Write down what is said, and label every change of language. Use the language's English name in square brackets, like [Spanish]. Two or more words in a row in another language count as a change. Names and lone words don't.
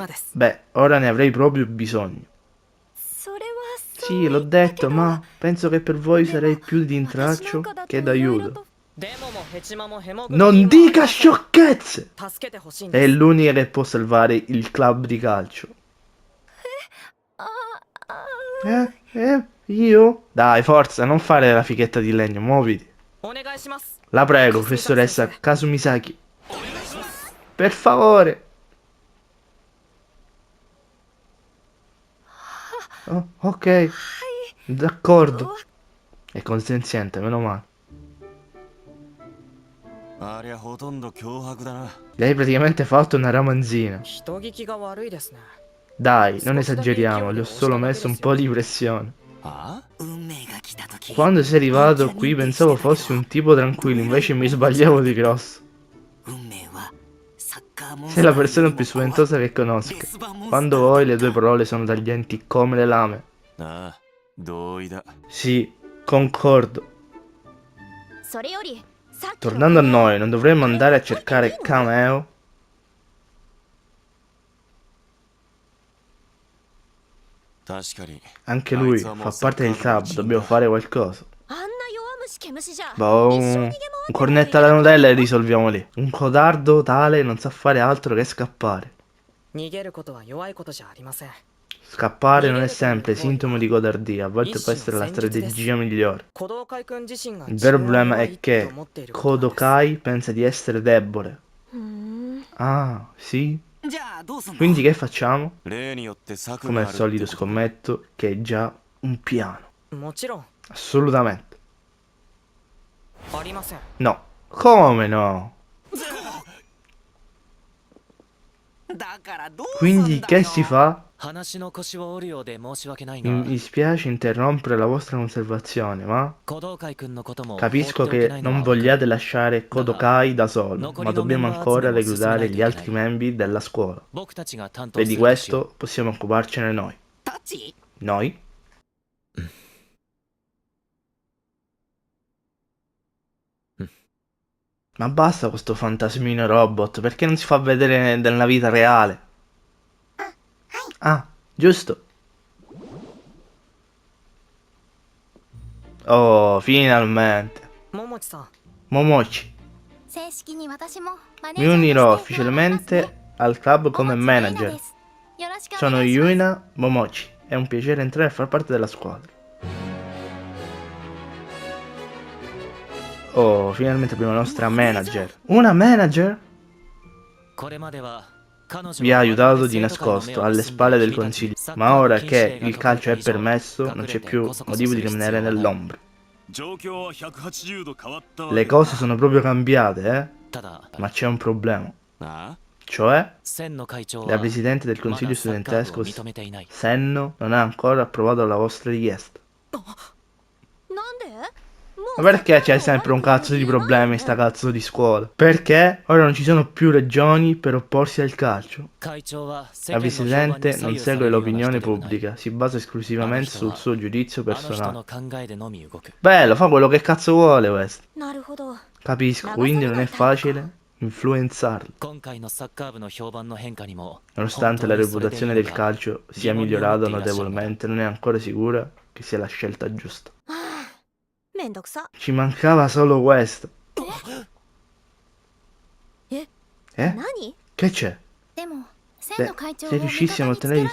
[Italian] Beh, ora ne avrei proprio bisogno. Sì, l'ho detto, ma penso che per voi sarei più di intralcio che d'aiuto. Non dica sciocchezze! È l'unica che può salvare il club di calcio. Io? Dai, forza, non fare la fighetta di legno, muoviti. [Japanese] お願いします。 [Italian] La prego, professoressa Kasumisaki. Per favore. Oh, ok. D'accordo. È consenziente, meno male. [Japanese] ありゃほとんど脅迫だな。 [Italian] Lei praticamente ha fatto una ramanzina. [Japanese] 人聞きが悪いですね。 [Italian] Dai, non esageriamo, le ho solo messo un po' di pressione. あ Quando sei arrivato qui pensavo fossi un tipo tranquillo, invece mi sbagliavo di grosso. Sei la persona più spaventosa che conosco. Quando vuoi le tue parole sono taglienti come le lame. [Japanese] あ、同意だ。 [Italian] Sì, concordo. [Japanese] それよりさっきの [Italian] Tornando a noi, non dovremmo andare a cercare Kameo? [Japanese] 確かに。 [Italian] Anche lui fa parte del club, dobbiamo fare qualcosa. [Japanese] あんな弱虫毛虫じゃ [Italian] Boh, [Japanese] 一生逃げ回 [Italian] un [Japanese] って [Italian] cornetto alla Nutella e risolviamo lì. Un codardo tale non sa fare altro che scappare. [Japanese] 逃げることは弱いことじゃありません。 [Italian] Scappare non è sempre sintomo di codardia, a volte può essere la strategia migliore. [Japanese] 鼓動海君自身が [Italian] Il vero [Japanese] 自分 [Italian] problema [Japanese] は弱い [Italian] è [Japanese] と [Italian] che [Japanese] 思っていることなんです。 [Italian] Kodokai pensa di essere debole. ふーん Ah, sì? [Japanese] じゃあどうすんの？ [Italian] Quindi che facciamo? [Japanese] 例によって策 [Italian] Come [Japanese] が [Italian] al [Japanese] ある [Italian] solito [Japanese] ってこと。 [Italian] scommetto che è già un piano. [Japanese] もちろん [Italian] Assolutamente. [Japanese] ありません。 [Italian] No. Come no? [Japanese] だからどうすん [Italian] Quindi [Japanese] だ [Italian] che [Japanese] よ。 [Italian] si fa? [Japanese] 話の腰を折るようで申し訳ないが [Italian] Mi dispiace interrompere la vostra conservazione, ma [Japanese] 鼓動会くんのことも [Italian] capisco [Japanese] 放っておけな [Italian] che [Japanese] いのは [Italian] non [Japanese] わかる [Italian] vogliate lasciare Kodokai da solo, ma dobbiamo ancora reclutare gli altri membri della scuola. [Japanese] 僕たちが担当 [Italian] E [Japanese] す [Italian] di [Japanese] るとしよ [Italian] questo possiamo occuparcene noi. [Japanese] タッチ？ [Italian] Noi? Ma basta questo fantasmino robot, perché non si fa vedere nella vita reale? Ah, giusto. Oh, finalmente. [Japanese] 桃地さん、 [Italian] Momochi. [Japanese] 正式に私もマネー [Italian] Mi [Japanese] ジャー [Italian] unirò [Japanese] として加わりますね [Italian] ufficialmente al club come [Japanese] 桃地レイナ [Italian] manager. [Japanese] ですよろしくお [Italian] Sono [Japanese] 願いします [Italian] Yuina Momochi. È un piacere entrare a far parte della squadra. Oh, finalmente abbiamo la nostra manager. Una manager? [Japanese] うこれまでは彼女 [Italian] Vi ha [Japanese] は [Italian] aiutato [Japanese] 我 [Italian] di [Japanese] 々生徒会の [Italian] nascosto [Japanese] 目を [Italian] alle [Japanese] 盗んで [Italian] spalle del [Japanese] 君たちに [Italian] consiglio. [Japanese] サッカー [Italian] Ma [Japanese] の [Italian] ora [Japanese] 禁止 [Italian] che [Japanese] 令が [Italian] il [Japanese] かかっ [Italian] calcio [Japanese] た [Italian] è [Japanese] 以上 [Italian] permesso, non [Japanese] 隠 [Italian] c'è [Japanese] れて [Italian] più [Japanese] コソコソ [Italian] motivo [Japanese] す [Italian] di [Japanese] る必 [Italian] rimanere [Japanese] 要はない [Italian] nell'ombra. [Japanese] 状況は180度変わったわ [Italian] Le [Japanese] けだ。 [Italian] cose sono proprio cambiate, eh? [Japanese] ただ [Italian] Ma c'è un problema. あ Cioè, [Japanese] 千の会長 [Italian] la [Japanese] は [Italian] presidente del [Japanese] ま [Italian] consiglio [Japanese] だサッカー部 [Italian] studentesco [Japanese] を認めていない [Italian] Senno non ha ancora approvato la vostra richiesta. [Japanese] なんでも [Italian] Ma う perché c'è sempre un cazzo di problemi in sta cazzo di scuola? Perché ora non ci sono più ragioni per opporsi al calcio. [Japanese] 会長は世 [Italian] La [Japanese] 間の評判に [Italian] presidente [Japanese] 左 [Italian] non [Japanese] 右さ [Italian] segue [Japanese] れるような人 [Italian] l'opinione [Japanese] ではない [Italian] pubblica, si basa esclusivamente sul suo giudizio [Japanese] あの人 [Italian] personale. [Japanese] の考えでのみ動く [Italian] Bello, fa quello che cazzo vuole questo. [Japanese] なるほど [Italian] Capisco, quindi non è facile influenzarlo. [Japanese] 今回のサッカー部の評判の変化にも [Italian] Nonostante la [Japanese] 本当にそれでいい [Italian] reputazione [Japanese] の [Italian] del [Japanese] か [Italian] calcio sia Dimoni migliorata Motti lasciano notevolmente, non è ancora sicura che sia la scelta giusta. [Japanese] めんどくさ [Italian] Ci mancava solo questo. え Eh? [Japanese] 何 [Italian] Che c'è? [Japanese] でも千 [Italian] Se, [Japanese] の会長を [Italian] se [Japanese] 味方につ [Italian] riuscissimo a [Japanese] けら [Italian] ottenere